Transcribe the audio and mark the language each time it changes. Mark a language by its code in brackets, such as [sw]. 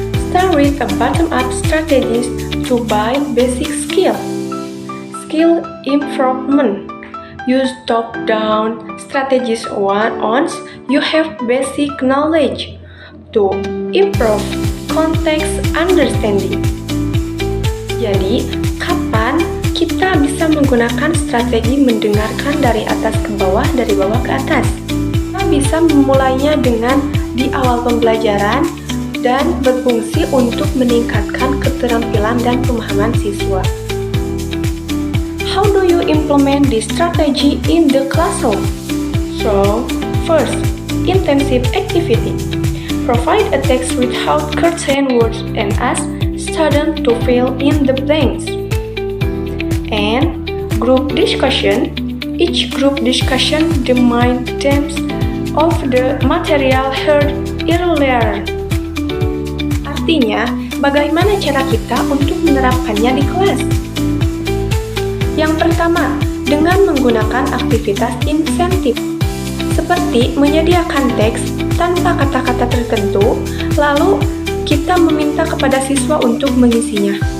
[en] Start with a bottom-up strategies to build basic skill. Skill improvement. Use top-down strategies once you have basic knowledge to improve context understanding. [id] Jadi, kapan kita bisa menggunakan strategi mendengarkan dari atas ke bawah, dari bawah ke atas? Kita bisa memulainya dengan di awal pembelajaran dan berfungsi untuk meningkatkan keterampilan dan pemahaman siswa. [en] How do you implement this strategy in the classroom? So, first, intensive activity. Provide a text without certain words and ask students to fill in the blanks. And group discussion. Each group discussion the main themes of the material heard earlier. [id] Artinya, bagaimana cara kita untuk menerapkannya di kelas? Yang pertama, dengan menggunakan aktivitas insentif, seperti menyediakan teks tanpa kata-kata tertentu, lalu kita meminta kepada siswa untuk mengisinya.